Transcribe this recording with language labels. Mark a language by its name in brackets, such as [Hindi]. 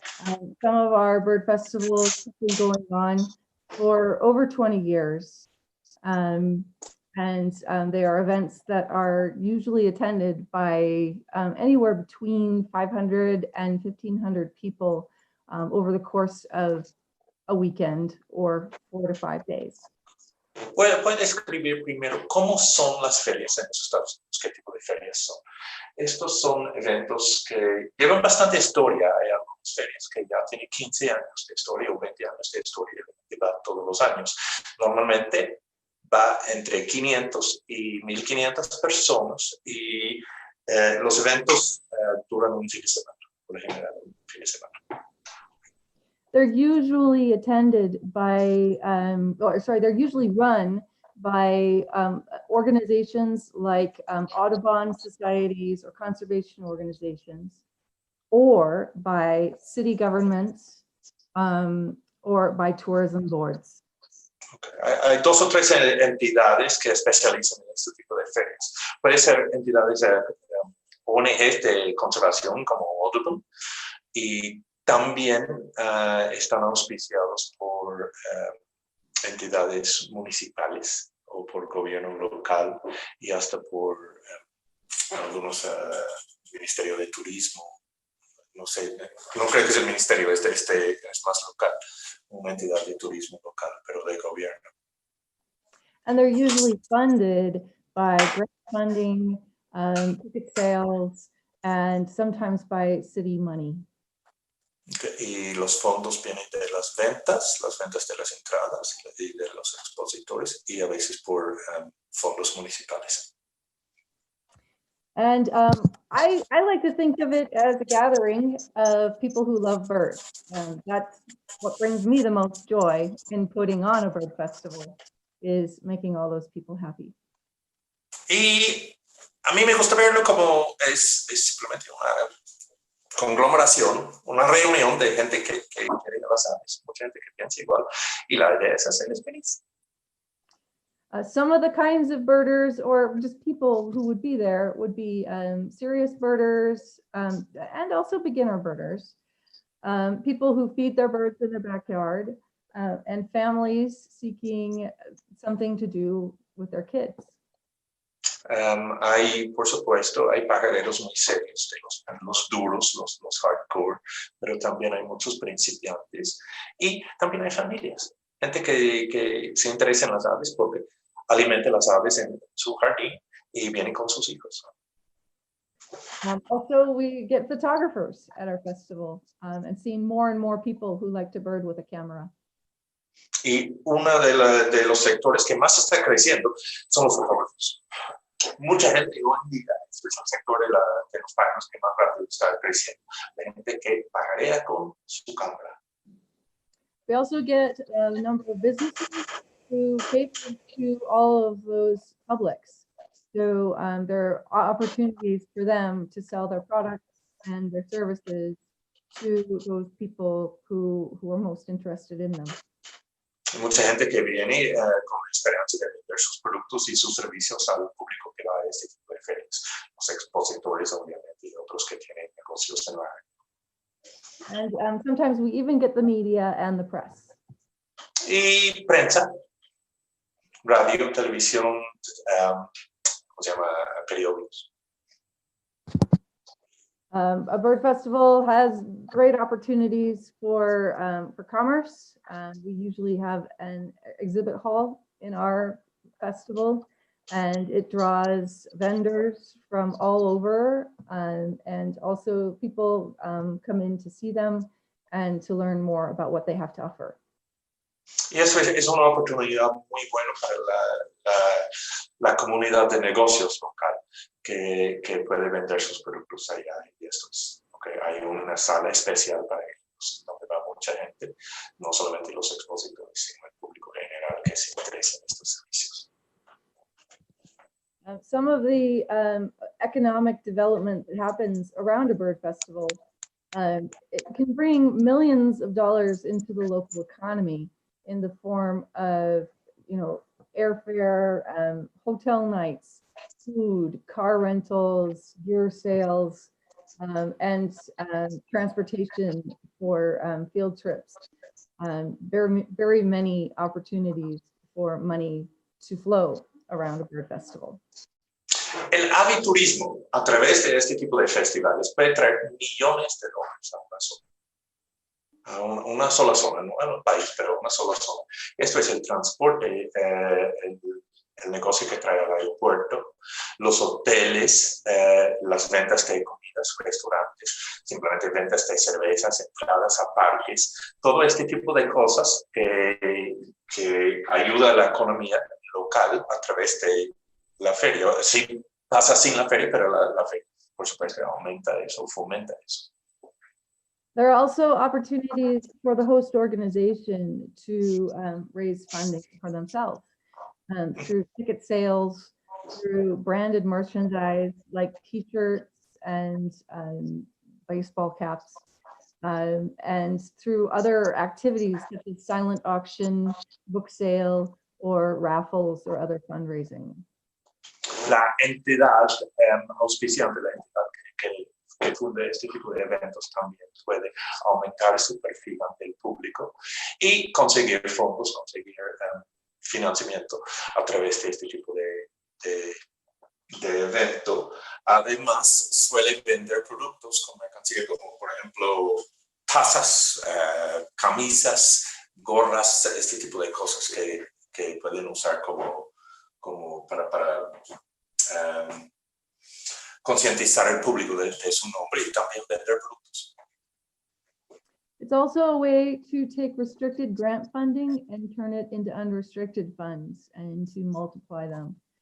[English] Some of our bird festivals have been going on for over 20 years. And they are events that are usually attended by anywhere between 500 and 1,500 people over the course of a weekend or 4 to 5 days. [Spanish] Puede describir primero cómo son las ferias en los Estados Unidos, qué tipo de ferias son. Estos son eventos que llevan bastante historia. Hay algunas ferias que ya tienen 15 años de historia o 20 años de historia que van todos los años. Normalmente va entre 500 y 1,500 personas y los eventos duran un fin de semana, por ejemplo, un fin de semana. [English] They're usually attended by, they're usually run by organizations like Audubon societies or conservation organizations, or by city governments, or by tourism boards. Okay. [Spanish] Hay 2 o 3 entidades que especializan en este tipo de ferias. Puede ser entidades ONGs de conservación como Audubon, y también están auspiciados por entidades municipales o por gobierno local y hasta por algunos Ministerio de Turismo. No sé, no creo que es el ministerio, este es más local, una entidad de turismo local, pero de gobierno. [English] And they're usually funded by grant funding, ticket sales, and sometimes by city money. [Spanish] Y los fondos vienen de las ventas de las entradas y de los expositores y a veces por fondos municipales. [English] And I like to think of it as a gathering of people who love birds. That's what brings me the most joy in putting on a bird festival, is making all those people happy. [Spanish] Y a mí me gusta verlo como es simplemente una conglomeración, una reunión de gente que quiere las aves, mucha gente que piensa igual, y la idea es hacerles feliz. [English] Some of the kinds of birders or just people who would be there would be serious birders and also beginner birders, people who feed their birds in their backyard, and families seeking something to do with their kids. [Spanish] Hay, por supuesto, hay pajareros muy serios, los duros, los hardcore, pero también hay muchos principiantes y también hay familias, gente que se interesa en las aves porque alimenta las aves en su jardín y vienen con sus hijos. [English] Also, we get photographers at our festival and seeing more and more people who like to bird with a camera. [Spanish] Y uno de los sectores que más está creciendo son los fotógrafos. Mucha gente hoy en día, este es el sector de los pájaros que más rápido está creciendo, la gente que pajarea con su cámara. [English] We also get a number of businesses who cater to all of those publics. So there are opportunities for them to sell their products and their services to those people who are most interested in them. [Spanish] Hay mucha gente que viene con la esperanza de vender sus productos y sus servicios al público que va a este tipo de ferias, los expositores obviamente y otros que tienen negocios en la área. [English] And sometimes we even get the media and the press. [Spanish] Y prensa, radio, televisión, ¿cómo se llama? Periódicos. [English] A bird festival has great opportunities for commerce. We usually have an exhibit hall in our festival, and it draws vendors from all over, and also people come in to see them and to learn more about what they have to offer. [Spanish] Y eso es una oportunidad muy buena para la comunidad de negocios local que puede vender sus productos allá. Y esto es, hay una sala especial para ellos, donde va mucha gente, no solamente los expositores, sino el público general que se interesa en estos servicios. [English] Some of the economic development that happens around a bird festival, it can bring millions of dollars into the local economy in the form of, airfare, hotel nights, food, car rentals, gear sales, and transportation for field trips. Very, very many opportunities for money to flow around a bird festival. [Spanish] El aviturismo a través de este tipo de festivales puede traer millones de dólares a una sola zona, no en el país, pero una sola zona. Esto es el transporte, el negocio que trae al aeropuerto, los hoteles, las ventas de comidas, restaurantes, simplemente ventas de cervezas, entradas a parques, todo este tipo de cosas que ayuda a la economía local a través de la feria. Sí, pasa sin la feria, pero la feria, por supuesto, aumenta eso, fomenta eso. [English] There are also opportunities for the host organization to raise funding for themselves through ticket sales, through branded merchandise like t-shirts and baseball caps, and through other activities such as silent auction, book sale, or raffles or other fundraising. [Spanish] La entidad auspiciante, la entidad que funde este tipo de eventos también puede aumentar su perfil ante el público y conseguir fondos, conseguir financiamiento a través de este tipo de evento. Además, suele vender productos con mercancía como, por ejemplo, tazas, camisas, gorras, este tipo de cosas que pueden usar como para concientizar al público de su nombre y también vender productos. [English] It's also a way to take restricted grant funding and turn it into unrestricted funds and to multiply them.